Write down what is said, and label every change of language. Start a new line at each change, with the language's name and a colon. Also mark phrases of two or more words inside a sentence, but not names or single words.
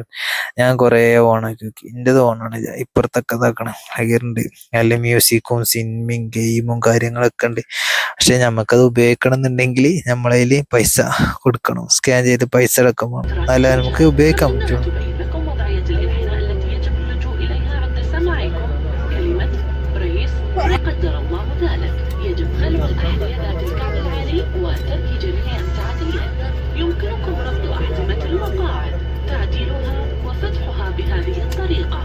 Malayalam: ഞാൻ കുറെ ഓണാക്കി നോക്കി. എൻ്റെത് ഓണാണ്. ഇപ്പുറത്തൊക്കെ ഇതാക്കണം ഹയറുണ്ട്. നല്ല മ്യൂസിക്കും സിനിമയും ഗെയിമും കാര്യങ്ങളൊക്കെ ഉണ്ട്. പക്ഷെ നമുക്കത് ഉപയോഗിക്കണം എന്നുണ്ടെങ്കിൽ നമ്മളതിൽ പൈസ കൊടുക്കണം. സ്കാൻ ചെയ്ത് പൈസ അടക്കുമ്പോൾ നല്ല നമുക്ക് ഉപയോഗിക്കാൻ പറ്റും.
Arabic: قدر الله ذلك يجب خلع الأحذية ذات الكعب العالي وترك جميع التعديلات. يمكنكم ربط أحزمة المقاعد، تعديلها وفتحها بهذه الطريقة.